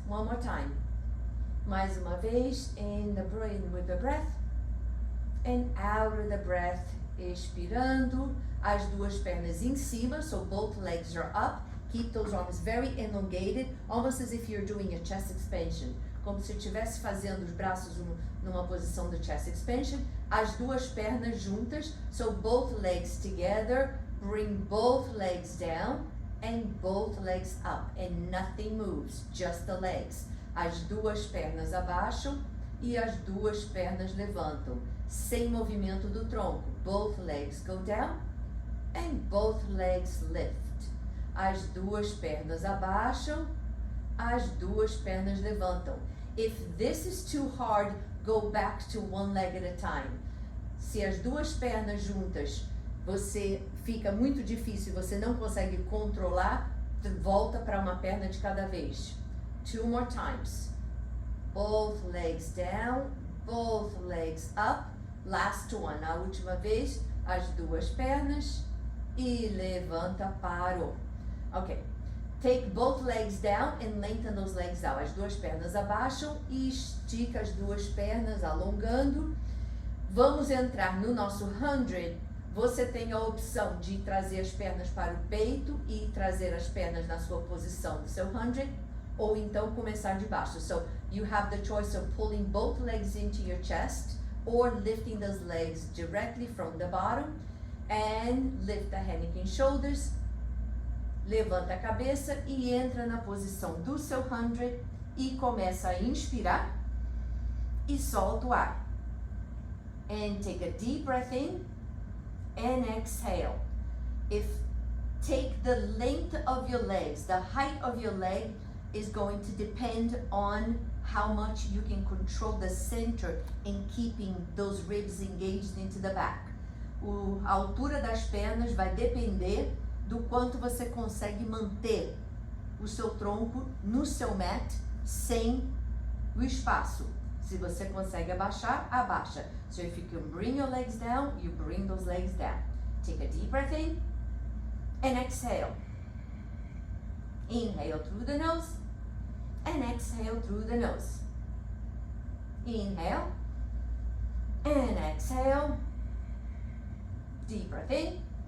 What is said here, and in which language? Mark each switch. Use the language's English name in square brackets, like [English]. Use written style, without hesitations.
[English] One more time. [Portuguese] Mais uma vez. [English] In with the breath. And out of the breath. [Portuguese] Expirando. As duas pernas em cima. [English] So both legs are up. Keep those arms very elongated. Almost as if you're doing a chest expansion. [Portuguese] Como se estivesse fazendo os braços numa posição de chest expansion. As duas pernas juntas. [English] So both legs together. Bring both legs down. And both legs up, and nothing moves, just the legs. [Portuguese] As duas pernas abaixam e as duas pernas levantam, sem movimento do tronco. [English] Both legs go down and both legs lift. [Portuguese] As duas pernas abaixam, as duas pernas levantam. [English] If this is too hard, go back to one leg at a time. [Portuguese] Se as duas pernas juntas você fica muito difícil, você não consegue controlar, volta para uma perna de cada vez. [English] 2 more times. Both legs down, both legs up. Last one. [Portuguese] A última vez, as duas pernas e levanta, parou. Ok. [English] Take both legs down and lengthen those legs out. [Portuguese] As duas pernas abaixam e estica as duas pernas, alongando. Vamos entrar no nosso 100. Você tem a opção de trazer as pernas para o peito e trazer as pernas na sua posição do seu 100, ou então começar de baixo. [English] So you have the choice of pulling both legs into your chest or lifting those legs directly from the bottom and lift the head, neck and shoulders. [Portuguese] Levanta a cabeça e entra na posição do seu 100 e começa a inspirar e solta o ar. [English] And take a deep breath in. And exhale. Take the length of your legs. The height of your leg is going to depend on how much you can control the center in keeping those ribs engaged into the back. [Portuguese] A altura das pernas vai depender do quanto você consegue manter o seu tronco no seu mat sem o espaço. Se você consegue abaixar, abaixa. [English] So if you can bring your legs down, you bring those legs down. Take a deep breath in and exhale. Inhale through the nose and exhale through the nose. Inhale and exhale. Deep breath in,